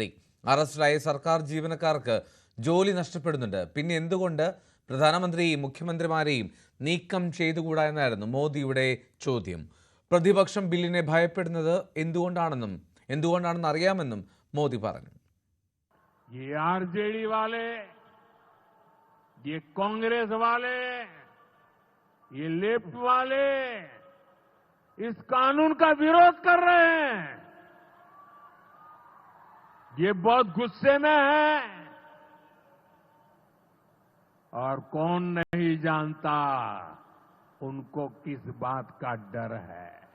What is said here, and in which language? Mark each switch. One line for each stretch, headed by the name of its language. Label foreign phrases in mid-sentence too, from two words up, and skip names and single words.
Malayalam: അറസ്റ്റിലായ സർക്കാർ ജീവനക്കാർക്ക് ജോലി നഷ്ടപ്പെടുന്നുണ്ട്. പിന്നെ എന്തുകൊണ്ട് പ്രധാനമന്ത്രിയെയും മുഖ്യമന്ത്രിമാരെയും നീക്കം ചെയ്തുകൂടാ എന്നായിരുന്നു മോദിയുടെ ചോദ്യം. പ്രതിപക്ഷം ബില്ലിനെ ഭയപ്പെടുന്നത് എന്തുകൊണ്ടാണെന്ന് അറിയാമെന്നും മോദി പറഞ്ഞു.
Hindi: ये लेफ्ट वाले इस कानून का विरोध कर रहे हैं। ये बहुत गुस्से में है और कौन नहीं जानता उनको किस बात का डर है।